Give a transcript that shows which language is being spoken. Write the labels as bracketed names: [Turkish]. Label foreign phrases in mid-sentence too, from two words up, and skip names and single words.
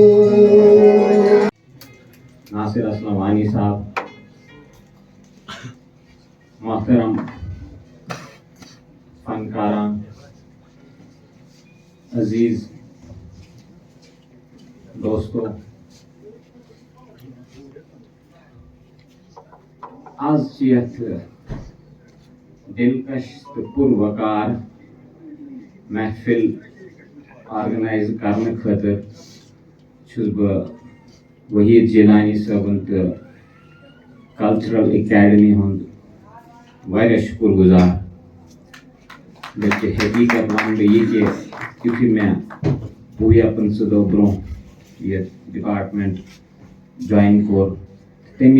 [Urdu] ناصر اسلمانی صاحب، محترم فنکاران، عزیز دوستو، [Kashmiri] آز یتھ دلکش تو پروکار محفل آرگنائز کرنے خاطر چھس بہ وحید جیلانی صٲبن تو کلچرل اکیڈمی ہند واریاہ شکر گزار. بلکہ حقیقت ون بہ یہ کہ یتھے مے وُہ 15 دۄہ برونٛہہ یہ ڈپارٹمنٹ جوائن کور تمی